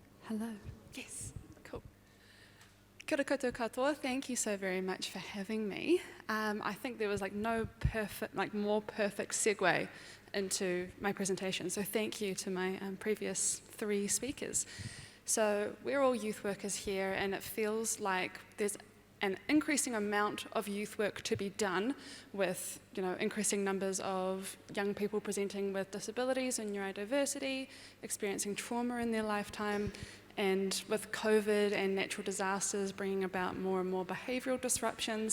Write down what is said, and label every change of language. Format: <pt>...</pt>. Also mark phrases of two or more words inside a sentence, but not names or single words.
<en>Hello. Yes, cool.</en> <mi>Kia ora koutou katoa.</mi> <en>Thank you so very much for having me. I think there was more perfect segue into my presentation. So thank you to my previous 3 speakers. So we're all youth workers here, and it feels like there's an increasing amount of youth work to be done with, increasing numbers of young people presenting with disabilities and neurodiversity, experiencing trauma in their lifetime, and with COVID and natural disasters bringing about more and more behavioural disruptions.</en>